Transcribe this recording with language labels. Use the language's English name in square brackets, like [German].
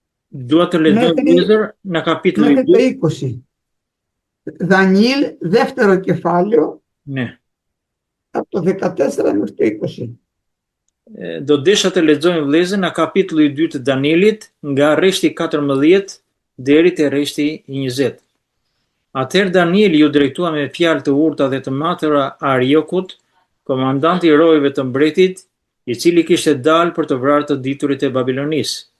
[Albanian] Dua të lexoj vëllezër në kapitullin [Greek] μέχρι το 20. Δανιήλ, δεύτερο κεφάλαιο, Ναι. από το 14 μέχρι το 20. [Albanian] Do desha të lexojmë vëllezër në kapitulli 2 të Danielit, nga rreshti 14 deri te rreshti 20. Atëherë Danieli ju drejtua me fjalë të urta dhe të matura Ariokut, komandanti i rojëve të mbretit, i cili kishte dalë për të vrarë të diturit e Babilonisë.